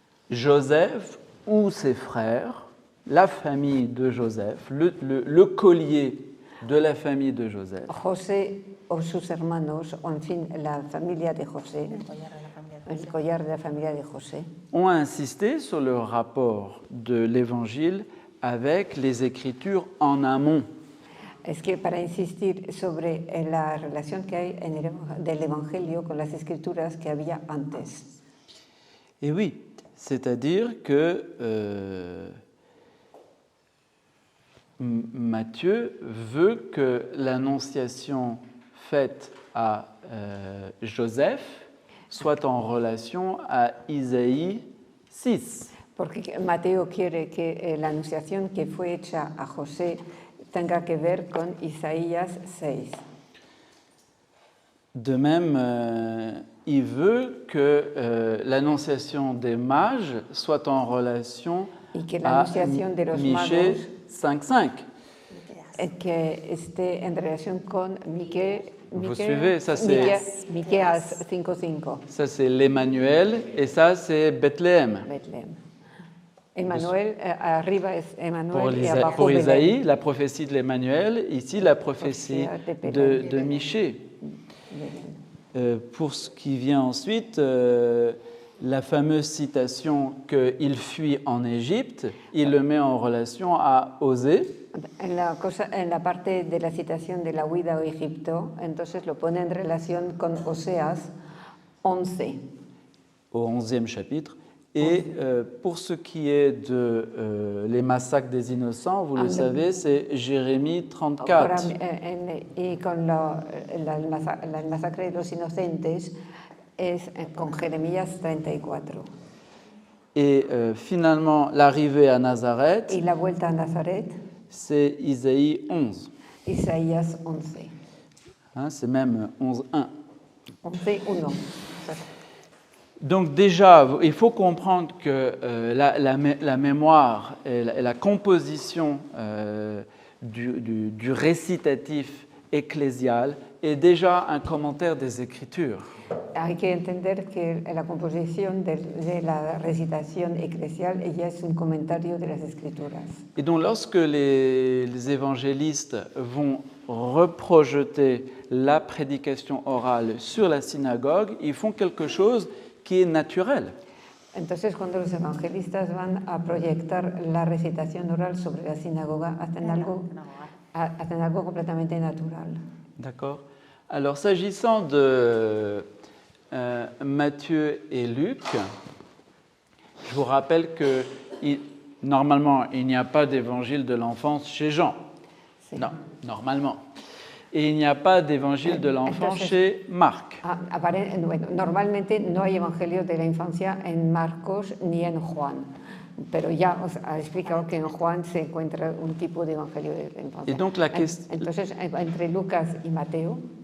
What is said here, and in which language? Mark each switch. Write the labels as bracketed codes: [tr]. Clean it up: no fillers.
[fr] Joseph ou ses frères, la famille de Joseph, le collier de la famille de Joseph, [es] José o sus hermanos, o en fin, la familia de José, el collar de la familia de José, [fr] ont insisté sur le rapport de l'Évangile avec les Écritures en amont. [es] Es que para insistir sobre la relación que hay del Evangelio con las escrituras que había antes. [fr] Et oui, c'est-à-dire que Matthieu veut que l'annonciation faite à Joseph soit en relation à Isaïe 6. [es] Porque Mateo quiere que la anunciación que fue hecha a José tenga que ver con Isaías 6. [fr] De même, il veut que l'annonciation des mages soit en relation à Michée 5.5. [es] Que esté en relación con [fr] Vous suivez, ça c'est [es] Miqueas 5.5. [fr] Ça c'est l'Emmanuel et ça c'est Bethléem. [es] Emmanuel, arriba es Emmanuel et abajo [fr] pour Isaïe, la prophétie de l'Emmanuel, ici la prophétie de Michée. Pour ce qui vient ensuite, la fameuse citation qu'il fuit en Égypte, il le met en relation à Osée. [es] En la parte de la citación de la huida a Egipto, entonces lo pone en relación con Oseas 11. [fr] Au 11e chapitre. Et pour ce qui est de les massacres des innocents, vous le savez, c'est Jérémie 34. [es] Y con la masacre de los inocentes es con Jeremías 34. [fr] Et finalement, l'arrivée à Nazareth, [es] y la vuelta a Nazaret, [fr] c'est Isaïe 11. [es] Isaías 11. [fr] Hein, c'est même 11.1. [es] 11.1. [fr] Donc déjà, il faut comprendre que la mémoire et la composition du récitatif ecclésial est déjà un commentaire des Écritures. [es] Hay que entender que la composición de la recitación eclesial ella es un comentario de las Escrituras. [fr] Et donc lorsque les évangélistes vont reprojeter la prédication orale sur la synagogue, ils font quelque chose qui est naturel. [es] Entonces, cuando los evangelistas van a proyectar la recitación oral sobre la sinagoga, hacen algo hacen algo completamente natural. [fr] D'accord. Alors, s'agissant de Matthieu et Luc, je vous rappelle que normalement, il n'y a pas d'évangile de l'enfance chez Jean. [es] Sí. [fr] Non, normalement. Et il n'y a pas d'évangile de l'enfance [es] Entonces, [fr] chez Marc. [es] Bueno, normalmente no hay evangelios de la infancia en Marcos ni en Juan, pero ya os ha explicado que en Juan se encuentra un tipo de evangelio de la infancia. [fr] Et donc [es] Entonces, entre Lucas y Mateo,